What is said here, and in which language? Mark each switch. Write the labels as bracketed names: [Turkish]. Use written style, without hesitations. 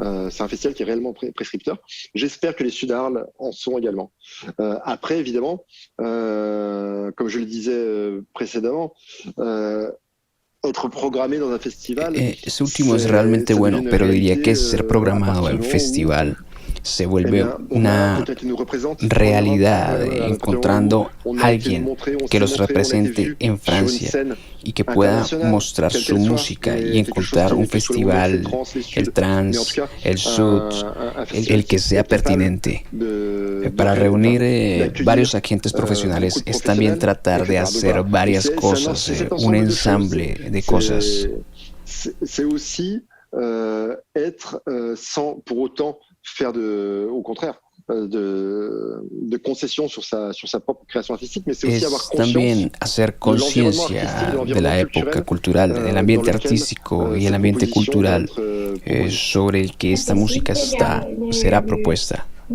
[French] C'est un festival qui est réellement prescripteur. J'espère que les Sud Arles en sont également. Après, évidemment, comme je le disais précédemment, être programmé dans un festival. [Spanish] Ese último es realmente bueno, pero diría que ser programado en festival se vuelve una realidad, encontrando a alguien que los represente en Francia y que pueda mostrar su música y encontrar un festival, el trans, el sud, el que sea pertinente. Para reunir varios agentes profesionales es también tratar de hacer varias cosas, un ensamble de cosas. [French] C'est aussi être sans pour autant faire au contraire de concessions sur sa propre création artistique, mais c'est aussi avoir conscience [Spanish] también hacer conciencia de la época cultural, del ambiente artístico y el ambiente cultural sobre el que esta música será propuesta.